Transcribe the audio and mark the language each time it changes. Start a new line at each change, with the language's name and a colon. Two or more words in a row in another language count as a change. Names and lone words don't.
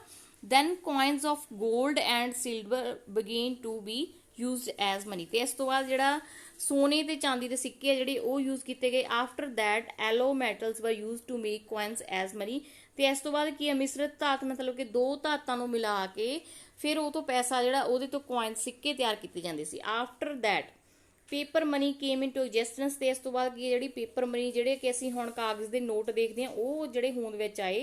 English: Then coins of gold and silver began to be used as money.
Punjabi: ਤੇ ਇਸ ਤੋਂ ਬਾਅਦ ਜਿਹੜਾ ਸੋਨੇ ਤੇ ਚਾਂਦੀ ਦੇ ਸਿੱਕੇ ਆ ਜਿਹੜੇ ਉਹ ਯੂਜ਼ ਕੀਤੇ ਗਏ।
English: After that alloy metals were used to make coins as money.
Punjabi: ਤੇ ਇਸ ਤੋਂ ਬਾਅਦ ਕੀ ਹੈ, ਮਿਸ਼ਰਤ ਧਾਤ ਮਤਲਬ ਕਿ ਦੋ ਧਾਤਾਂ ਨੂੰ ਮਿਲਾ ਕੇ ਫਿਰ ਉਹ ਤੋਂ ਪੈਸਾ ਜਿਹੜਾ ਉਹਦੇ ਤੋਂ ਕੋਇਨ ਸਿੱਕੇ ਤਿਆਰ ਕੀਤੇ ਜਾਂਦੇ ਸੀ।
English: After that paper money came into existence.
Punjabi: ਤੇ ਇਸ ਤੋਂ ਬਾਅਦ ਕੀ ਜਿਹੜੀ
English: paper money
Punjabi: ਜਿਹੜੇ ਕਿ ਅਸੀਂ ਹੁਣ ਕਾਗਜ਼ ਦੇ ਨੋਟ ਦੇਖਦੇ ਹਾਂ ਉਹ ਜਿਹੜੇ ਹੋਂਦ ਵਿੱਚ ਆਏ।